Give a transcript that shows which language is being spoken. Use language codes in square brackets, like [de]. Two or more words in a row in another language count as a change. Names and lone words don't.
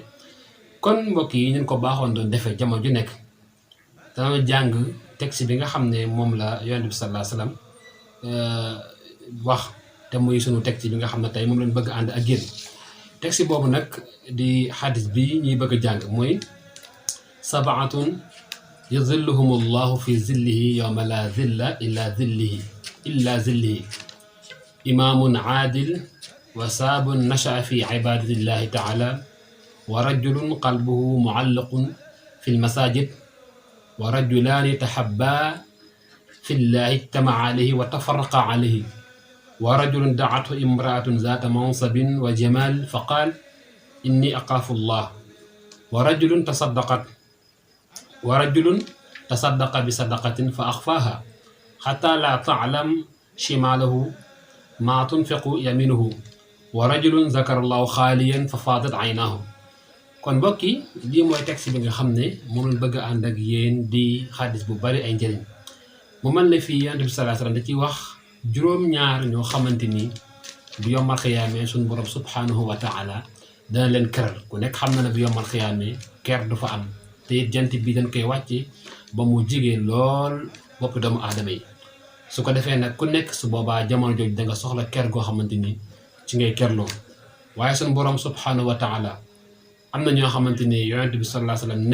[wo] kon mbokk yi ñu ko baaxoon doon defee jamono ju nekk dana jàng texte bi nga xam ne moom la yonent bi [ar] صلى الله عليه وسلم [wo] wax te muy sunu texte bi nga xam ne tey moom lañ bëgg ànd ak yéen texte boobu nag di xadis bi ñuy bëgg a jàng mooy [ar] سبعة يظلهم الله في ظله يوم لا ظل إلا ظله إمام عادل وشاب نشأ في عبادة الله تعالى ورجل قلبه معلق في المساجد ورجلان تحبا في الله اجتمع عليه وتفرقا عليه ورجل دعته امرأة ذات منصب وجمال فقال إني أخاف الله ورجل تصدق بصدقة فأخفاها حتى لا تعلم شماله ما تنفق يمينه ورجل ذكر الله خاليا ففاضت عيناه [wo] kon mbokk yi lii mooy texte bi nga xam ne moom lañ bëgg a ànd ak yéen di xadis bu bari ay njëriñ mu mel ne fii yonent bi [ar] صلى الله عليه وسلم [wo] da ciy wax juróom-ñaar ñoo xamante ni bu yombal xiyaamee suñu borom [ar] سبحانه وتعالى [wo] dana leen keral ku nekk xam na ne bu yombal xiyaamee ker du fa am te it jant bi dañ koy wàcce ba mu jigee lool boppi doomu aadama yi su ko defee nag ku nekk su boobaa jamono jooju da nga soxla ker goo xamante ni ci ngay kerloo waaye suñu borom [ar] سبحانه وتعالى [wo] am na ñoo xamante ni yonent bi [ar] صلى الله عليه وسلم